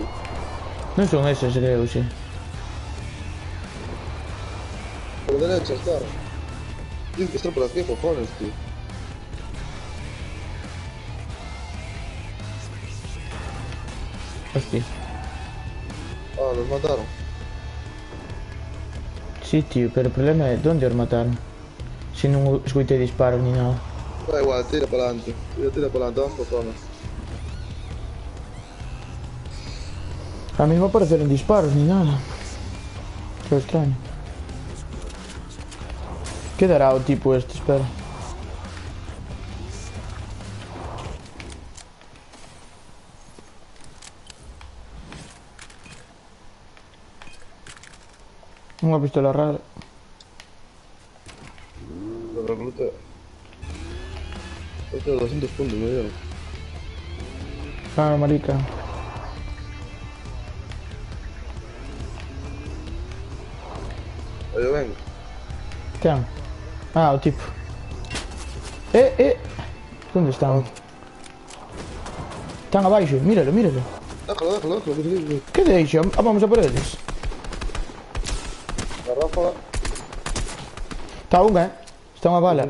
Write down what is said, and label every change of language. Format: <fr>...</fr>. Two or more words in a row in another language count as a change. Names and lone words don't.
<gl>Non son eses, creo, sí.</gl> <es>Por derecha está. Tiene que estar por aquí, cojones, tío. Hostia. Ah, los mataron.</es> <gl>Sí, tío, pero o problema é onde os mataron. Se non escoitei disparos</gl> <es>ni nada. Da igual, tira para adelante. Tira para adelante, vamos por zona.</es> <gl>A mí non apareceron disparos</gl> <es>ni nada. Que extraño.</es> <gl>Que dará o tipo este, espera. Unha pistola rara.</gl> <es>Lo recluté. Este de 200 puntos me dieron. Ah, marica. Oye, venga.</es> <gl>Ten. Ah, o tipo. Onde están? Están abaixo, míralo, míralo.</gl> <es>Déjalo, que se dice.</es> <gl>Que deixo? Ah, vamos a por eles.</gl> <es>La ráfaga.</es> <gl>Está unha, está unha bala.</gl>